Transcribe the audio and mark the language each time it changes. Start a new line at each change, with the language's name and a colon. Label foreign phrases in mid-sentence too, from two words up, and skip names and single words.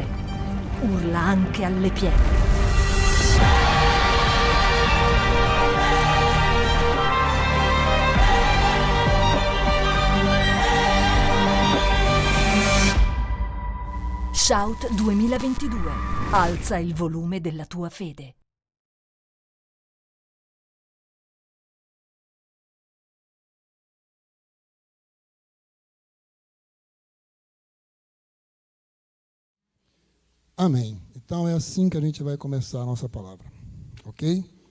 Italian: Urla anche alle pietre. Shout 2022. Alza il volume della tua fede.
Portuguese: Amém. Então é assim que a gente vai começar a nossa palavra, ok?